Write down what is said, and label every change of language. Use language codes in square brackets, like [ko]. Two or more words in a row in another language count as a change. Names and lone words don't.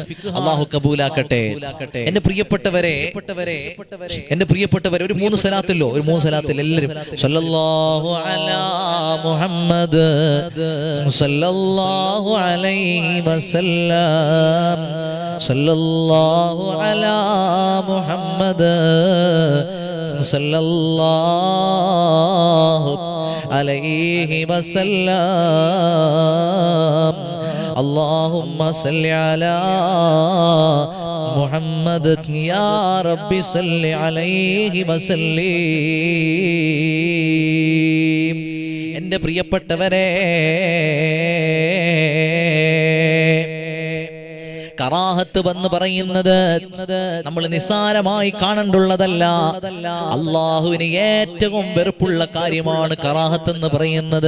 [ml] അല്ലാഹു കബൂലാക്കട്ടെ. എന്റെ പ്രിയപ്പെട്ടവരെ, ഒരു മൂന്ന് സലാത്തല്ലോ, എല്ലാവരും [ar] صلى الله على محمد صلى الله عليه وسلم صلى الله على محمد صلى الله عليه وسلم اللهم صل على محمد يا رب صل عليه وسلم. [ml] എൻ്റെ പ്രിയപ്പെട്ടവരെ, കറാഹത്ത് എന്ന് പറയുന്നത് നമ്മൾ നിസ്സാരമായി കാണേണ്ടുള്ളതല്ല. അല്ലാഹുവിന് ഏറ്റവും വെറുപ്പുള്ള കാര്യമാണ് കറാഹത്ത് എന്ന് പറയുന്നത്.